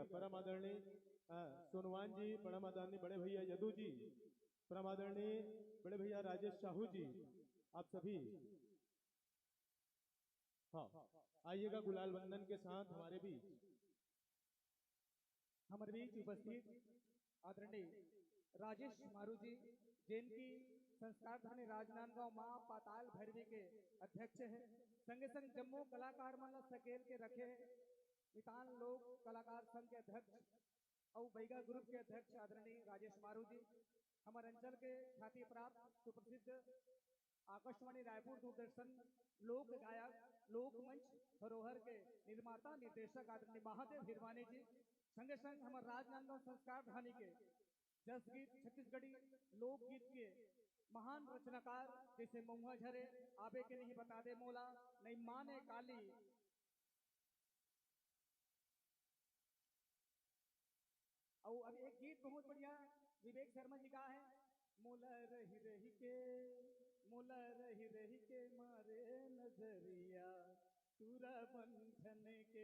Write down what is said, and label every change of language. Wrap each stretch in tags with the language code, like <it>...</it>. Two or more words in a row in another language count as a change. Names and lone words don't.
<hi>परम आदरणीय सोनवान जी, परम आदरणीय बड़े भैया यदु जी, परम आदरणीय बड़े भैया राजेश साहू जी, आप सभी हाँ आइएगा गुलाल वंदन के साथ हमारे बीच। हमारे बीच उपस्थित आदरणीय राजेश मारू जी, जिनकी संस्कार धानी राजनांदगांव माँ पाताल भैरवी के अध्यक्ष है, संगे संग जम्मू कलाकार मंडल सकेल के रखे मितान लोक कलाकार संघ के अध्यक्ष और बैगा ग्रुप के अध्यक्ष आदरणीय राजेश मारू जी, हमारे अंचल के ख्याति प्राप्त सुप्रसिद्ध आकाशवाणी रायपुर दूरदर्शन लोक गायक लोक मंच धरोहर के निर्माता निर्देशक आदरणीय महादेव हिरवानी जी, संगे संग हमारे राजनांदगांव संस्कार धानी के जस गीत छत्तीसगढ़ी लोकगीत के महान रचनाकार जैसे महुआ झरे, आबे के नहीं बता दे मोला, नहीं माने काली, और अब एक गीत बहुत बढ़िया विवेक शर्मा जी का है, मोला रही रही के, मोला रही रही के मारे नजरिया पूरा बंधन के।</hi>